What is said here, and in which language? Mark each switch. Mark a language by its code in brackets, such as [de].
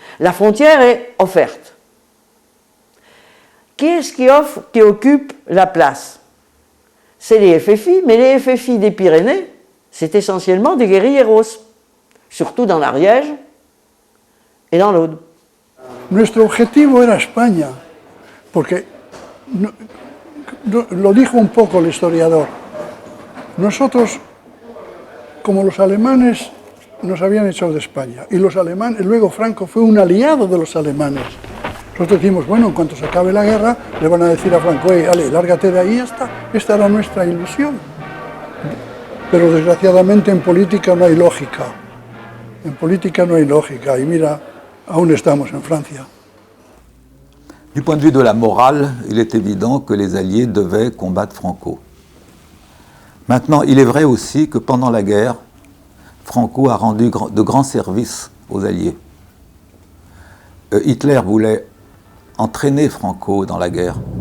[fr] La frontière est offerte. Qui est-ce qui occupe la place? C'est les FFI, mais les FFI des Pyrénées, c'est essentiellement des guerrilleros, surtout dans l'Ariège et dans l'Aude. [es] Nuestro objetivo era España, porque lo dijo un poco el historiador. Nosotros, como los alemanes nos habían hecho de España, y los alemanes, luego Franco fue un aliado de los alemanes. Nosotros decimos, bueno, en cuanto se acabe la guerra, le van a decir a Franco, ale, lárgate de ahí, ya está. Esta era nuestra ilusión. Pero desgraciadamente en política no hay lógica. En política no hay lógica, y mira, aún estamos en Francia. [fr] Du point de vue de la morale, il est évident que les Alliés devaient combattre Franco. Maintenant, il est vrai aussi que pendant la guerre, Franco a rendu de grands services aux Alliés. Hitler voulait entraîner Franco dans la guerre.